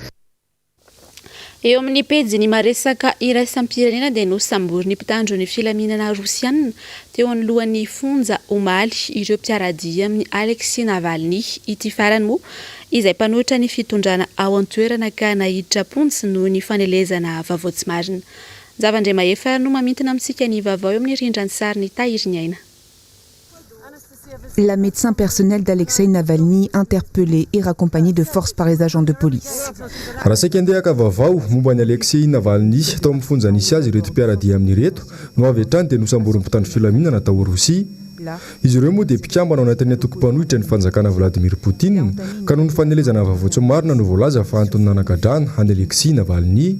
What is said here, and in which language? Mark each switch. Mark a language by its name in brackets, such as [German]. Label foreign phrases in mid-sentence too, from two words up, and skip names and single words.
[Malagasy] Eo amin'ny pejiny maresaka iraisam-pirenena dia nosamborin'ny mpitandron'ny filaminana Rosianina teo anoloan'ny fonja omaly ireo mpiaradia amin'ny Alexis Navalny ity farany moa izay mpanohitra ny fitondrana ao an-toerana ka nahiditra pontsy noho ny fanelezana vaovao tsy marina. Zavandre mahefa no mamintina amintsika ny vaovao eo amin'ny rindran'ny sariny Tahiriny Aina. [French] La médecin personnelle d'Alexei Navalny interpellée et raccompagnée de force par les agents de police. [Malagasy] Raha saika andeha ka vaovao momba ny Alexei Navalny tao amin'ny fonjanisy azy ireto mpiaradia amin'ny reto no avy hatrany dia nosamborin'ny mpitandro filaminana tao Rosia. Izy ireo moa dia mpikambana ao anatin'ny atoko-mpanohitra ny fanjakana Vladimir Poutine ka noho ny fanelezana vavaotsy marina no voalaza fa antony nanankadrana any Alexei Navalny.